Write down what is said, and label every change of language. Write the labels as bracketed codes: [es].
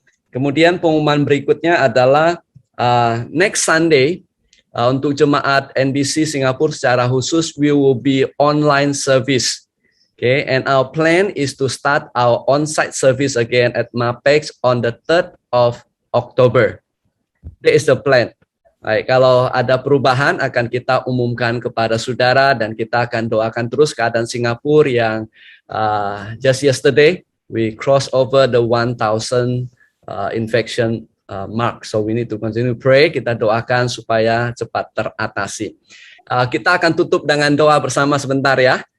[id] Kemudian pengumuman berikutnya adalah [en] next Sunday [id] untuk jemaat NBC Singapura secara khusus, [en] we will be online service. Okay, and our plan is to start our on-site service again at MAPEX on the 3rd of October. That is the plan. [id] Baik, kalau ada perubahan akan kita umumkan kepada saudara dan kita akan doakan terus keadaan Singapura yang [en] just yesterday we crossed over the 1,000 infection mark. So we need to continue pray. [id] Kita doakan supaya cepat teratasi. Kita akan tutup dengan doa bersama sebentar ya.